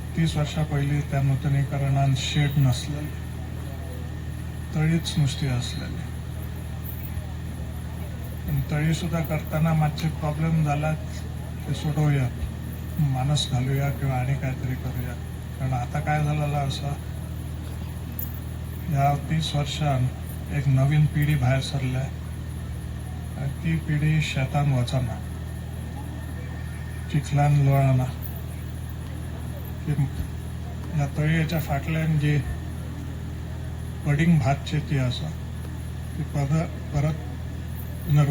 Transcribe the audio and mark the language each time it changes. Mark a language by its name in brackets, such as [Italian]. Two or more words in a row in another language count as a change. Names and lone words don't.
[Konkani] 30 वर्षा पयलीं त्या नूतनीकरणान शेड नासलेले, [Marathi] तळीच नुसती असलेली. पण तळी सुद्धा करताना मातशे प्रॉब्लेम जाला, ते सोडवूया, मानस घालूया किंवा आणि काहीतरी करूया. कारण आता काय झालेलं असं, [Konkani] ह्या 30 वर्षान एक नवीन पिढी भायर सरल्या आणि ती पिढी शेतान वचना, चिखलान लोळना. ह्या तळयेच्या फाटल्यान जी पडींग भात शेती आसा ती परत पुनर्वसन करूची.